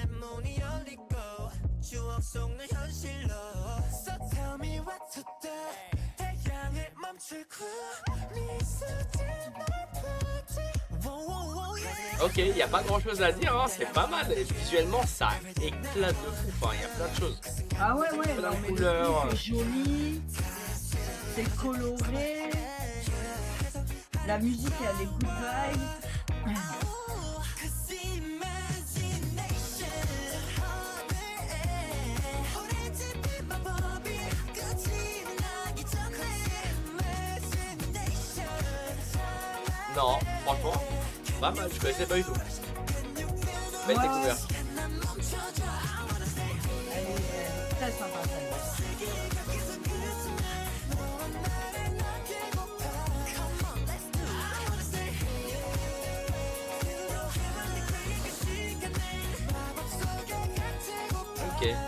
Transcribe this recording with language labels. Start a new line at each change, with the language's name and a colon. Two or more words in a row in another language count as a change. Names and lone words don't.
Korean: 문이 열리고 추억 속 내 현실로
English: So tell me what to do
Korean: 태양을 멈추고 미소짓 날 보지
English: Wow, wow, wow, yeah.
French: Ok, il n'y a pas grand chose à dire, hein, c'est pas mal. Et visuellement, ça éclate de fou. Enfin, il y a plein de choses. Ah ouais, Plein de non, mais couleurs. le clip est joli, c'est coloré, la musique, elle a des
English: good vibes. Cause imagination
Korean: 우리 집이 마법이 끝이 나기 전에 imagination
French: Non, franchement, pas mal, je connaissais pas du tout. Belle Ouais. découverte. Elle est très sympa celle-là. Ok.